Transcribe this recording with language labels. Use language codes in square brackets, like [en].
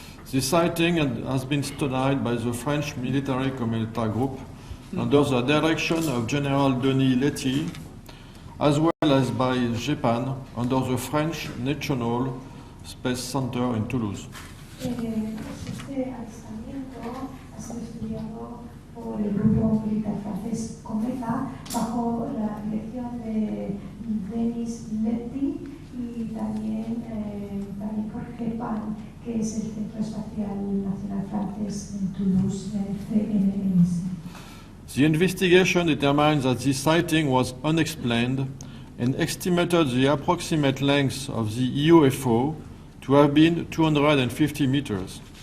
[en] The sighting has been studied by the French military community group, under the direction of General Denis Letty, as well as by Japan under the French National Space Center in Toulouse. [es] Este avistamiento ha sido estudiado por el grupo militar francés Cometa bajo la dirección de Denis Letty y también por Japan, que es el Centro Espacial Nacional Francés en Toulouse, CNNS. [en] The investigation determined that this sighting was unexplained and estimated the approximate length of the UFO to have been 250 meters.